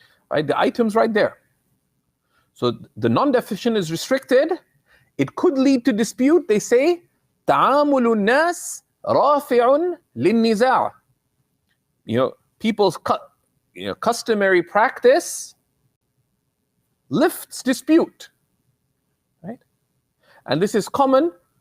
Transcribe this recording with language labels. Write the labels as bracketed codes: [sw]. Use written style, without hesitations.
[en] Right, the item's right there. So the non-definition is restricted. It could lead to dispute. They say, [ar] تعامل الناس رافع للنزاع. [en] People's customary practice lifts dispute, right? And this is common.